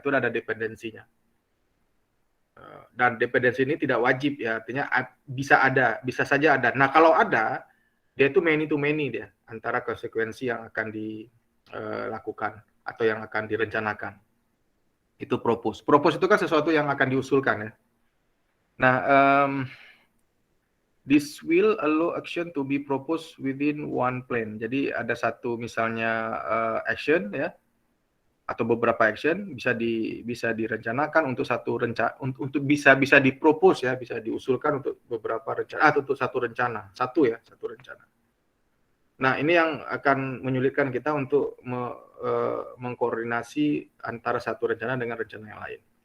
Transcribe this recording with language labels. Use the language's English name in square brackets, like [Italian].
[Indonesian] Itu ada dependensinya. Dan dependensi ini tidak wajib ya, artinya bisa saja ada. Nah, kalau ada, dia itu [English] many to many [Indonesian] dia, antara konsekuensi yang akan dilakukan atau yang akan direncanakan. Itu propose. Propose itu kan sesuatu yang akan diusulkan ya. [English] Nah, this will allow action to be proposed within one plan. [Indonesian] Jadi ada satu misalnya action ya, atau beberapa action bisa direncanakan untuk untuk bisa dipropose ya, bisa diusulkan untuk beberapa rencana atau untuk satu rencana. Satu rencana. Nah, ini yang akan menyulitkan kita untuk mengkoordinasi antara satu rencana dengan rencana yang lain.